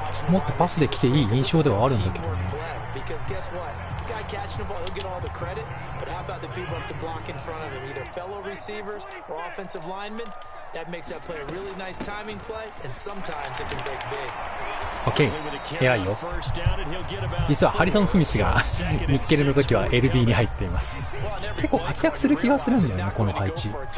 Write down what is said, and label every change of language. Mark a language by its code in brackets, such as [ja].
[ja] もっとパスで来ていい印象ではあるんだけどね。 [en] Because guess what? The guy catching the ball, he'll get all the credit. But how about the people up to block in front of him? Either fellow receivers or offensive linemen. That makes that play a really nice timing play, and sometimes it can break big. [ja] OK、偉いよ。実はハリソン・スミスがニッケルの時は LB に入っています。結構活躍する気がするんだよね、この配置。